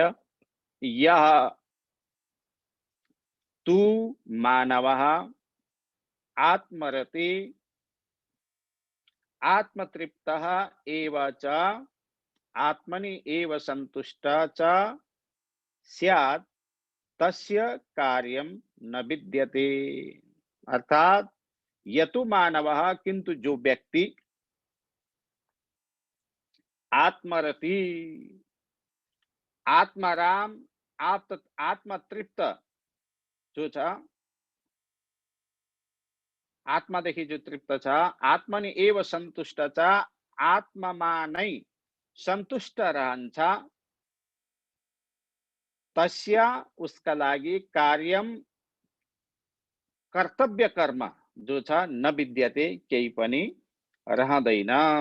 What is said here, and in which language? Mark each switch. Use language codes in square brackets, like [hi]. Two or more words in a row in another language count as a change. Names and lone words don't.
[sa] यह तु मानवः आत्मरति आत्मतृप्तः एव च आत्मनि एव सन्तुष्टः च स्यात् तस्य कार्यं न विद्यते। [ne] अर्थात [sa] यतु मानवः, [ne] किंतु जो व्यक्ति आत्मरति, आत्माराम, आत्मतृप्त जो छ, आत्मादेखि जो तृप्त छ, [sa] आत्मनि एव सन्तुष्ट [ne] छ, आत्मामा नै सन्तुष्ट रहन्छ, तस्य उसका लागि कार्यम कर्तव्य कर्म जो छ [sa] न विद्यते, [ne] केही पनि रहँदैन।